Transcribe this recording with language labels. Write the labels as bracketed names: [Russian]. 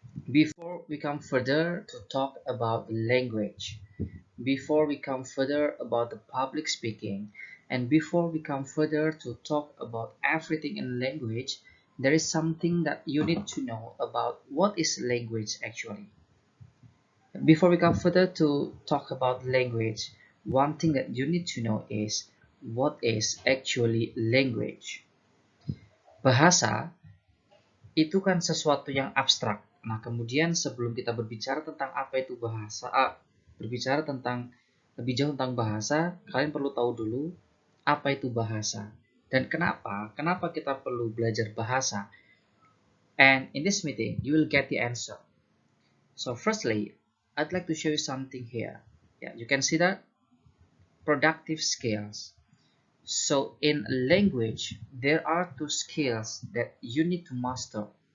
[English] Before we come further to talk about the language, before we come further about the public speaking, and before we come further to talk about everything in language, there is something that you need to know about what is language actually. Before we come further to talk about language, one thing that you need to know is what is actually language. [Indonesian] Bahasa itu kan sesuatu yang abstrak. Nah, kemudian sebelum kita berbicara tentang apa itu bahasa, berbicara tentang lebih jauh tentang bahasa, kalian perlu tahu dulu apa itu bahasa dan kenapa kita perlu belajar bahasa. [English] And in this meeting, you will get the answer. So firstly, I'd like to show you something here. Yeah, you can see that productive skills. So in language, there are 2 skills that you need to master.